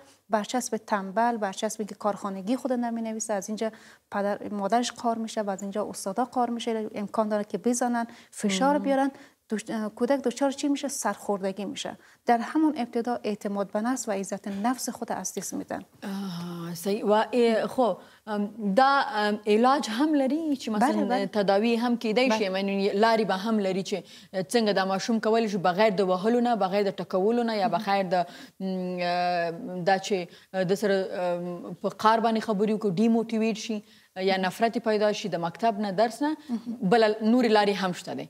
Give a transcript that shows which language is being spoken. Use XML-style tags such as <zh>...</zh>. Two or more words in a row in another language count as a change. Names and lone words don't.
<fa>برچسب تنبل، برچسبی که کارخانگی خود نمینویسه، از اینجا پدر مادرش قار میشه و از اینجا استادا قار میشه، امکان داره که بزنن، فشار بیارن. کودک دچار چی میشه؟ سرخوردگی میشه. در همون ابتدا اعتماد به نفس و عزت نفس خود از دست میدن. صحیح.</fa> <ps>و خب دا علاج هم لري چې مثلا تداوی هم کېدای شي، یعنی لارې به هم لري چې څنګه دا ماشوم کولی شي بغیر د وهلو نه، بغیر د ټکولو نه یا بغیر د دا چې د سره په قار باندې خبرې وکړو ډیموټیویټ شي یا نفرت پیدا شي د مکتب نه، درس نه، بل نورې لارې هم شته دی.</ps>